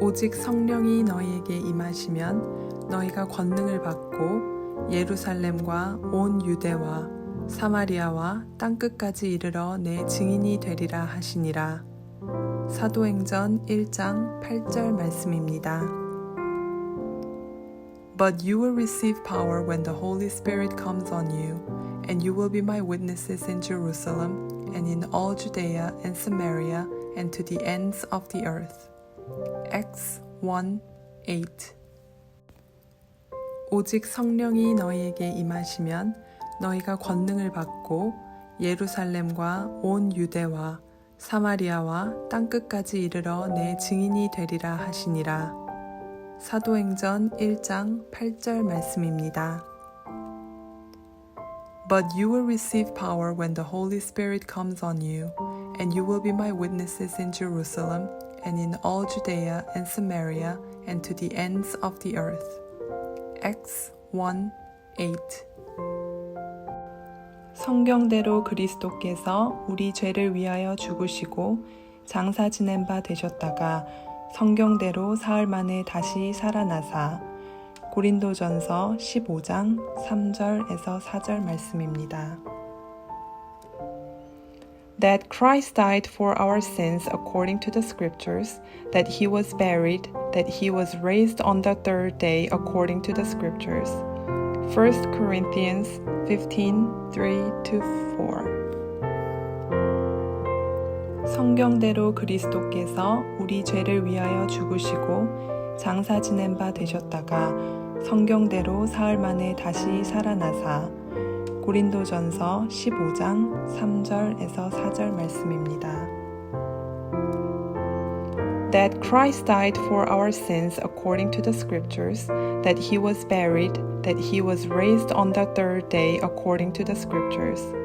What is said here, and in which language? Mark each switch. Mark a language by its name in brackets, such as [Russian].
[Korean] 오직 성령이 너희에게 임하시면 너희가 권능을 받고 예루살렘과 온 유대와 사마리아와 땅끝까지 이르러 내 증인이 되리라 하시니라. 사도행전 1장 8절 말씀입니다. [English] But you will receive power when the Holy Spirit comes on you, and you will be my witnesses in Jerusalem and in all Judea and Samaria and to the ends of the earth. Acts 1:8. [Korean] 오직 성령이 너희에게 임하시면 너희가 권능을 받고 예루살렘과 온 유대와 사마리아와 땅끝까지 이르러 내 증인이 되리라 하시니라. 사도행전 1장 8절 말씀입니다. [English] But you will receive power when the Holy Spirit comes on you, and you will be my witnesses in Jerusalem and in all Judea and Samaria and to the ends of the earth. Acts 1:8. [Korean] 성경대로 그리스도께서 우리 죄를 위하여 죽으시고 장사 지낸 바 되셨다가 성경대로 사흘 만에 다시 살아나사. 고린도전서 15장 3절에서 4절 말씀입니다. [English] That Christ died for our sins according to the scriptures, that he was buried, that he was raised on the third day according to the scriptures. 1 Corinthians 15:3-4. [Korean] 성경대로 그리스도께서 우리 죄를 위하여 죽으시고 장사 지낸 바 되셨다가 성경대로 사흘 만에 다시 살아나사. 고린도전서 15장 3절에서 4절 말씀입니다. [English] That Christ died for our sins according to the scriptures, that he was buried, that he was raised on the third day according to the scriptures.